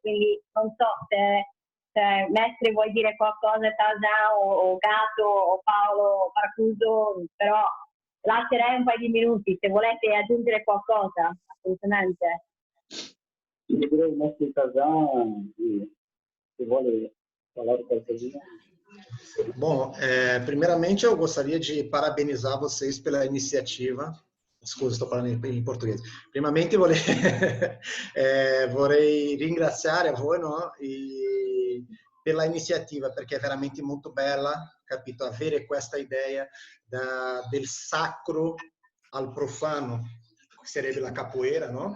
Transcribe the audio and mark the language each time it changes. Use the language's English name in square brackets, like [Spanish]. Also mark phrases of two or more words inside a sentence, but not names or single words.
[Italian] Quindi non so se Mestre vuoi dire qualcosa, Tarzan o Gatto o Paolo o Paracudo, però lascerei un paio di minuti se volete aggiungere qualcosa, assolutamente. Io direi Mestre Tarzan, se vuole falar qualcosa. [Portuguese] Bom, primeiramente eu gostaria de parabenizar vocês pela iniciativa. [Italian] Scusa, sto parlando in portoghese. Primamente vorrei ringraziare a voi, no? Per la iniziativa, perché è veramente molto bella, capito? Avere questa idea del sacro al profano, che sarebbe la capoeira, no?